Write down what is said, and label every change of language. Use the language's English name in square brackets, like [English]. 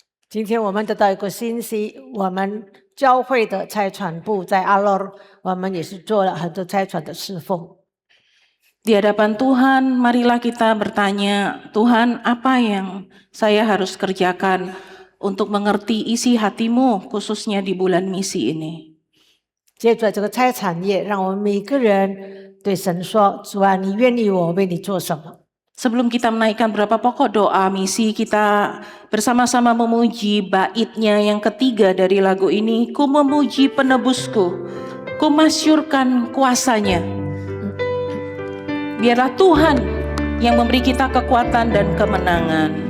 [Chinese] 今天我们得到一个信息，我们教会的差传部在阿洛，我们也是做了很多差传的侍奉。 [Indonesian] Di hadapan Tuhan, marilah kita bertanya, Tuhan, apa yang saya harus kerjakan untuk mengerti isi hatimu, khususnya di bulan misi ini. [Chinese] 接着这个差产业，让我们每个人对神说：“主啊，你愿意我为你做什么？” [Indonesian] Sebelum kita menaikkan beberapa pokok doa misi, kita bersama-sama memuji baitnya yang ketiga dari lagu ini. Ku memuji penebusku, ku masyurkan kuasanya. Biarlah Tuhan yang memberi kita kekuatan dan kemenangan.